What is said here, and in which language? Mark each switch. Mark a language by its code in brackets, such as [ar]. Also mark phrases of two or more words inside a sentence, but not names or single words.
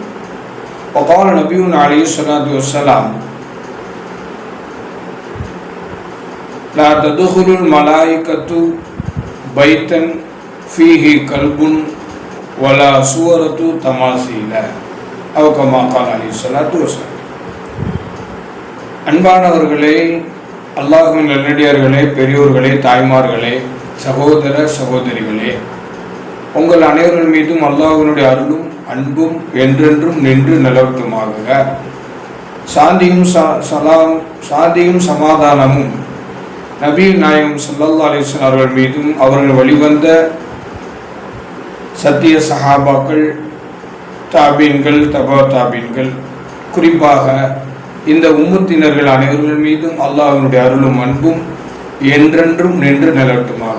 [ar] وقال نبينا عليه الصلاة والسلام: لا تدخل الملائكة بيتا فيه كلب ولا صورة تماثيل أو كما قال عليه الصلاة والسلام. [ta] அன்பானவர்களே, அல்லாஹ்வின் நல்லடியார்களே, பெரியோர்களே, தாய்மார்களே, சகோதர சகோதரிகளே, உங்கள் அனைவரின் மீதும் அல்லாஹ்வினுடைய அருளும் அன்பும் என்றென்றும் நின்று நிலவட்டுமாக. சாந்தியும் சமாதானமும் நபி நாயகம் [ar] صلى الله عليه وسلم [ta] அவர்கள் மீதும் அவர்கள் வழிவந்த சத்திய சஹாபாக்கள், தாபீன்கள், தபா தாபீன்கள், குறிப்பாக இந்த உம்மத்தினர்கள் அனைவர்கள் மீதும் அல்லாஹ்வினுடைய அருளும் அன்பும் என்றென்றும் நின்று நிலவட்டுமாக.